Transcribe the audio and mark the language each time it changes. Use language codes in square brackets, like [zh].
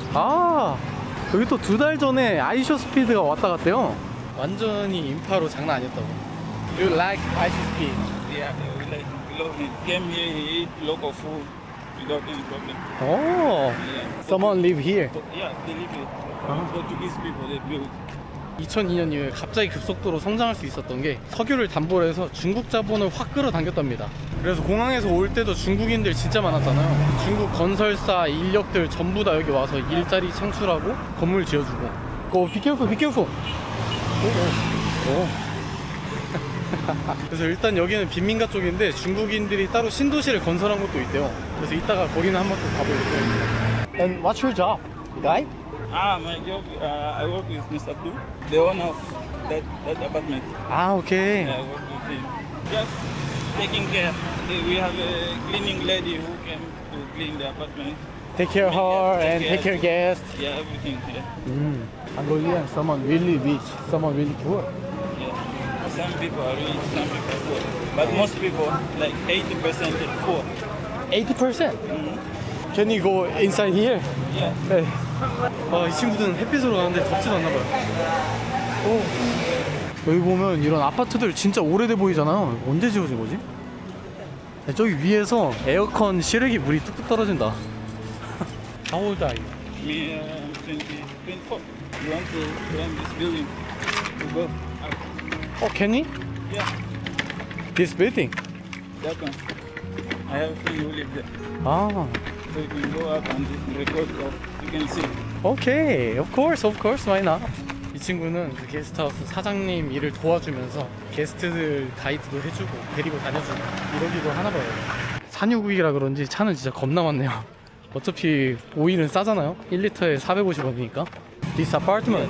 [ko] 아, 여기 또 2달 전에 아이쇼 스피드가 왔다 갔대요. 완전히 인파로 장난 아니었다고. [en] You like [ko] 아이쇼 스피드? [en] Yeah. We like love him. Came here, he eat local food without any problem. 오, Yeah. someone live here. Yeah, they live here. Portuguese people, they build. [ko] 2002년 이후에 갑자기 급속도로 성장할 수 있었던 게 석유를 담보로 해서 중국 자본을 확 끌어당겼답니다. 그래서 공항에서 올 때도 중국인들 진짜 많았잖아요. 중국 건설사 인력들 전부 다 여기 와서 일자리 창출하고 건물 지어주고. [en] 고 비케어풀 비케어풀. [ko] 오. 그래서 일단 여기는 빈민가 쪽인데 중국인들이 따로 신도시를 건설한 것도 있대요. 그래서 이따가 거기는 한번 또 가보려고요. [en] And what's your job, guy? My job, I work with Mr. Abdul, the owner of that apartment. 아 오케이. I work with him. Just taking care. We have a cleaning lady who came to clean the apartment. Take care her and take care guests. Yeah, everything. Yeah. Angolan, someone really rich, someone really poor. Yeah. Some people are rich, some people are poor. But most people, like 80% are poor. 80%? Can you go inside here? Yeah. [ko] 네. 아, 이 친구들은 햇빛으로 가는데 덥지도 않나 봐요. 오. 여기 보면 이런 아파트들 진짜 오래돼 보이잖아요. 언제 지어진 거지? 네, 저기 위에서 에어컨 실외기 물이 뚝뚝 떨어진다. [en] How old are you? Me, 24. You want to rent this building to go out? Oh, can we? Yeah, This building? that one. I have a friend who live there. 아, So you can go up and record or you can see. 오케이. Of course, why not? [ko] 이 친구는 그 게스트하우스 사장님 일을 도와주면서 게스트들 가이드도 해주고 데리고 다녀주고 이러기도 하나 봐요. 산유국이라 그런지 차는 진짜 겁나 많네요. 어차피 오일은 싸잖아요. 1리터에 450원이니까. [en] This apartment.